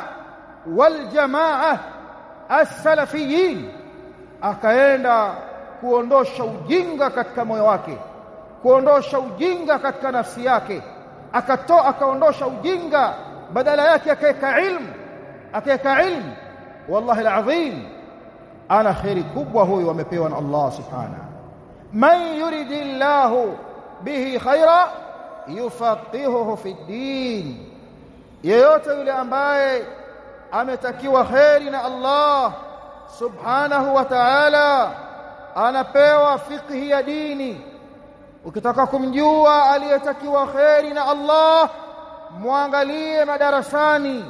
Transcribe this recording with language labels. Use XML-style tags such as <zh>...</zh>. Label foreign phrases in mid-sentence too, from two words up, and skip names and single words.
<ar>wal jamaa as-salafiyin,</ar> <sw>akaenda kuondosha ujinga katika moyo wake, kuondosha ujinga katika nafsi yake, akaondosha ujinga, badala yake akaweka ilmu.</sw> <ar>Wallahi alazim,</ar> <sw>ana khairi kubwa huyu amepewa na Allah subhanahu.</sw> <ar>Man yuridillahu bihi khaira yufaqihuhu fi din,</ar> <sw>yeyote yule ambaye ametakiwa khairi na Allah</sw> <ar>subhanahu wa ta'ala</ar> <sw>anapewa fiqhi ya dini. Ukitaka kumjua aliyetakiwa khairi na Allah, muangalie madarasani.</sw>